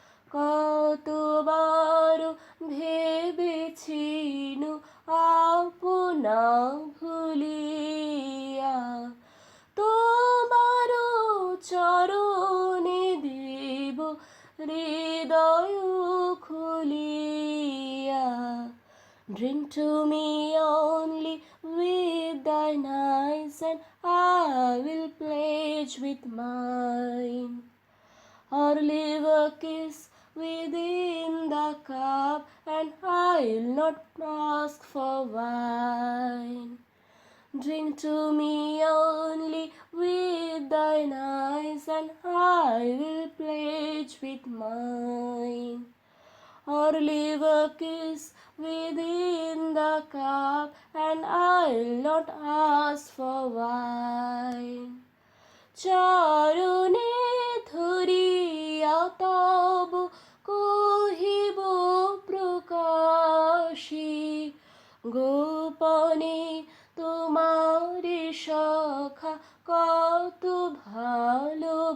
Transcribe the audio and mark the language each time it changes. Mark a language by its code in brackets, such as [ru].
[bn] কতবার ভেবেছিন আপনা ভুলিয়া তোমার চরণে দেব হৃদয় খুলিয়া। [en] Drink to me only with thine eyes, and I will pledge with mine. Or leave a kiss within the cup, and I'll not ask for wine. Drink to me only with thine eyes, and I will pledge with mine. Or leave a kiss within the cup, and I'll not ask for wine. [bn] চরণে ধরিয়া তব কহিব প্রকাশী, গোপনে তোমারে সখা কত ভালোবাসি।